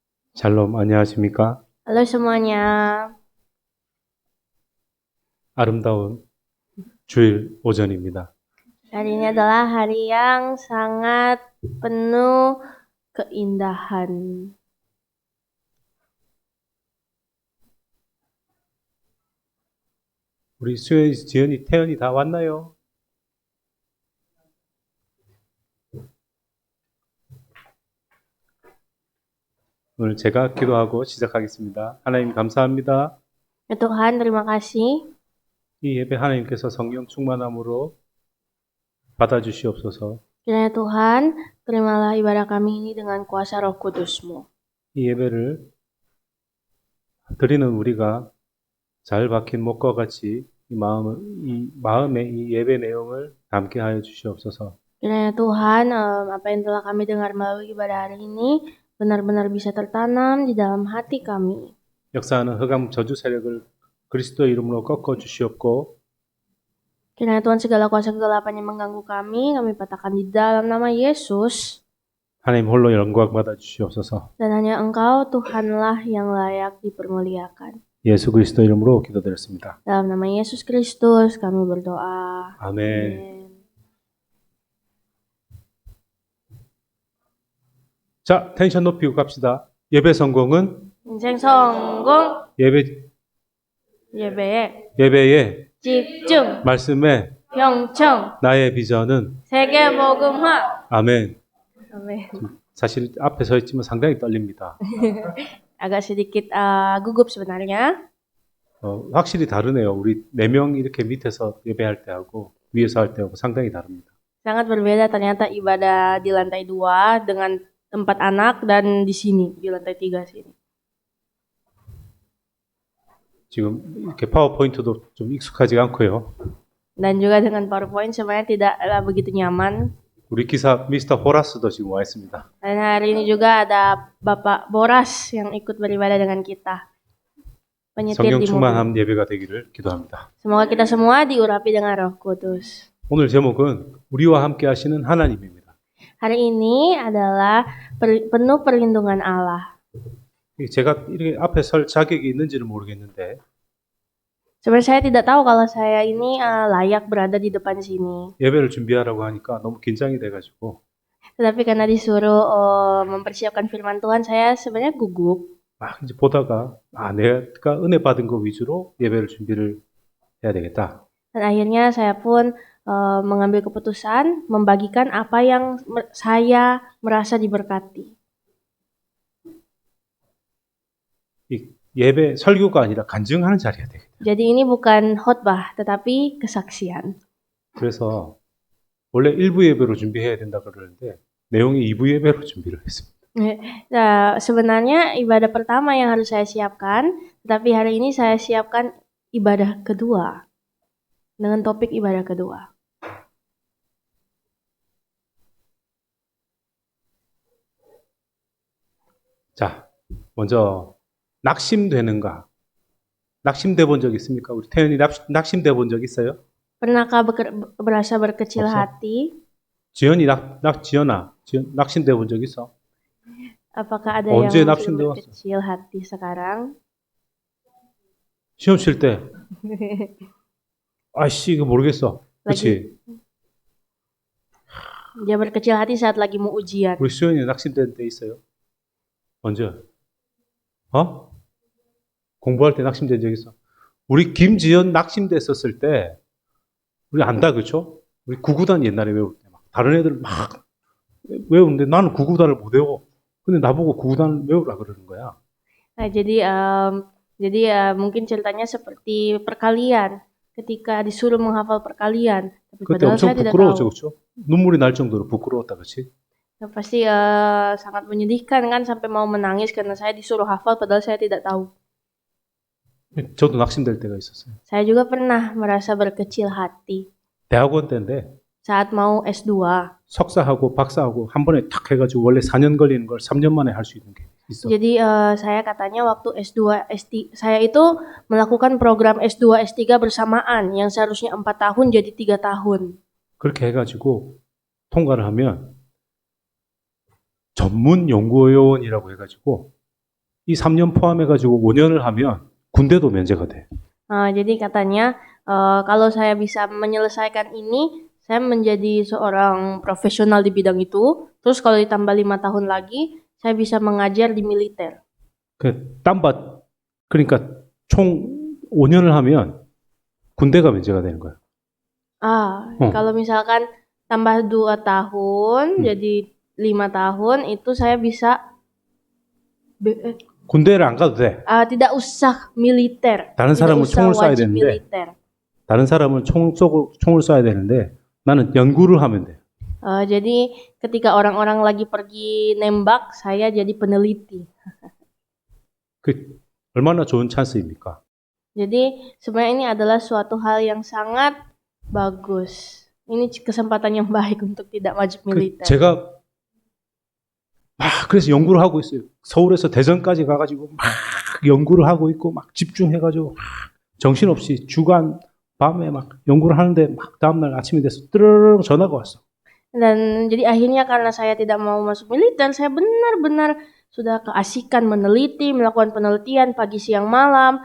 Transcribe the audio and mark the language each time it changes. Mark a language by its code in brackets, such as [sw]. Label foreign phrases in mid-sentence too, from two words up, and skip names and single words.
[ko] 샬롬, 안녕하십니까? [id] Halo semuanya, [ko] 아름다운 주일 오전입니다. [id] hari ini adalah hari yang sangat penuh keindahan. [ko] 우리 수연이, 지연이, 태연이 다 왔나요? 오늘 제가 기도하고 시작하겠습니다. 하나님 감사합니다. [id] Ya Tuhan, terima kasih. [ko] 이 예배 하나님께서 성령 충만함으로 받아주시옵소서. [id] Kiranya Tuhan, terimalah ibadah kami ini dengan kuasa Roh Kudus-Mu. [ko] 이 예배를 드리는 우리가 잘 박힌 목과 같이 이 마음에 이 예배 내용을 담게 하여 주시옵소서. [id] Kiranya Tuhan, apa yang telah kami dengar melalui ibadah hari ini benar-benar bisa tertanam di dalam hati kami. [ko] 역사하는 흑암 저주 세력을 그리스도 이름으로 꺾어 주시옵고 [id] Kiranya Tuhan, segala kuasa kegelapan yang mengganggu kami patahkan di dalam nama Yesus. [ko] 하나님 홀로 영광 받아 주시옵소서. [id] Dan hanya Engkau Tuhanlah yang layak dipermuliakan. [ko] 예수 그리스도 이름으로 기도드렸습니다. [id] Dalam nama Yesus Kristus kami berdoa. [ko] 아멘. [id] Amin. [ko] 자, 텐션 높이고 갑시다. 예배 성공은 인생 성공. 예배에 집중. 말씀에 경청. 나의 비전은 세계복음화. 아멘. [id] Amin. [ko] 사실 앞에 서 있지만 상당히 떨립니다. [id] Agak sedikit gugup sebenarnya. [ko] 확실히 다르네요. 우리 4명 이렇게 밑에서 예배할 때하고 위에서 할 때하고 상당히 다릅니다. [id] Sangat berbeda ternyata ibadah di lantai 2 dengan 4 anak dan di sini di lantai 3 sini. [ko] 지금 이렇게 파워포인트도 좀 익숙하지 않고요. [id] Dan juga dengan PowerPoint sebenarnya tidaklah begitu nyaman. [ko] 우리 기사 미스터 호라스도 지금 와 있습니다. [id] Dan hari ini juga ada Bapak Boras yang ikut beribadah dengan kita. Penyetir [ko] 성령 [id] di mobil. [ko] 충만한 예배가 되기를 기도합니다. [id] Semoga kita semua diurapi dengan Roh Kudus. [ko] 오늘 제목은 우리와 함께 하시는 하나님입니다. [id] Hari ini adalah penuh perlindungan Allah. [ko] 제가 이렇게 앞에 설 자격이 있는지는 모르겠는데 [id] Sebenarnya saya tidak tahu kalau saya ini layak berada di depan sini. [ko] 예배를 준비하라고 하니까 너무 긴장이 돼가지고 [id] Tetapi karena disuruh mempersiapkan firman Tuhan, saya sebenarnya gugup. [ko] 막 이제 보다가 내가 은혜 받은 거 위주로 예배를 준비를 해야 되겠다. [id] Dan akhirnya saya pun mengambil keputusan membagikan apa yang saya merasa diberkati. [ko] 이 예배 설교가 아니라 간증하는 자리가 되겠다. [id] Jadi ini bukan khotbah, tetapi kesaksian. [ko] 그래서 원래 1부 예배로 준비해야 된다 그러는데 내용이 2부 예배로 준비를 했습니다. [id] Nah, sebenarnya ibadah pertama yang harus saya siapkan, tetapi hari ini saya siapkan ibadah kedua dengan topik ibadah kedua. [ko] 자, 먼저 낙심되는가? 낙심돼 본 적 있습니까? 우리 태연이 낙심돼 본 적 있어요? [id] Pernahkah berasa berkecil [ko] 없어? [id] hati? [ko] 지연아, 낙심돼 본 적 있어? [id] Apakah ada [ko] 언제 [id] yang [ko] 낙심되었어? [id] berkecil hati sekarang? [ko] 시험 칠 때, 아이씨, 이거 모르겠어. 그렇지? [id] Dia berkecil hati saat lagi mau ujian. [ko] 우리 수연이 낙심된 때 있어요? 언제? 공부할 때 낙심된 적 있어? 우리 김지연 낙심됐었을 때, 우리 안다, 그쵸? 우리 구구단 옛날에 외울 때, 다른 애들 막 외우는데 나는 구구단을 못 외워. 근데 나보고 구구단을 외우라 그러는 거야. [id] Nah, jadi mungkin ceritanya seperti perkalian. Ketika disuruh menghafal perkalian, tapi [ko] 그때 [id] padahal [ko] 엄청 [id] saya tidak [ko] 부끄러웠죠, [id] tahu. [ko] 그쵸? 눈물이 날 정도로 부끄러웠다, 그치? [id] Pasti sangat menyedihkan kan sampai mau menangis karena saya disuruh hafal padahal saya tidak tahu. [ko] 저도 낙심될 때가 있었어요. [id] Saya juga pernah merasa berkecil hati [ko] 대학원 때인데 [id] saat mau S2. [ko] 석사하고 박사하고 한 번에 탁 해가지고 원래 4년 걸리는 걸 3년 만에 할 수 있는 게 있어. [id] Jadi saya katanya waktu S2, S3, saya itu melakukan program S2, S3 bersamaan yang seharusnya 4 tahun jadi 3 tahun. [ko] 그렇게 해가지고 통과를 하면 전문 연구요원이라고 해가지고 이 3년 포함해가지고 5년을 하면 군대도 면제가 돼. [id] Jadi katanya kalau saya bisa menyelesaikan ini, saya menjadi seorang profesional di bidang itu. Terus kalau ditambah 5 tahun lagi, saya bisa mengajar di militer. [ko] 그러니까 총 5년을 하면 군대가 면제가 되는 거야. [id] Kalau misalkan tambah 2 tahun, jadi 5 tahun, itu saya bisa [ko] 군대를 안 가도 돼. [id] tidak usah militer. [ko] 다른 [id] Tidak [ko] 사람은 [id] usah [ko] 총을 쏴야 [id] wajib [ko] 되는데, [id] militer. [ko] 다른 사람은 총을 쏴야 되는데, 나는 연구를 하면 돼. [id] Jadi ketika orang-orang lagi pergi nembak, saya jadi peneliti. 그 얼마나 좋은 찬스입니까? Jadi sebenarnya ini adalah suatu hal yang sangat bagus. Ini kesempatan yang baik untuk tidak wajib militer. [ko] 제가 그래서 연구를 하고 있어요. 서울에서 대전까지 가가지고 막 연구를 하고 있고 막 집중해가지고 정신없이 주간 밤에 막 연구를 하는데 막 다음날 아침이 돼서 뜨르릉 전화가 왔어. [id] Dan jadi akhirnya karena saya tidak mau masuk militer, saya benar-benar sudah keasikan meneliti, melakukan penelitian pagi siang malam.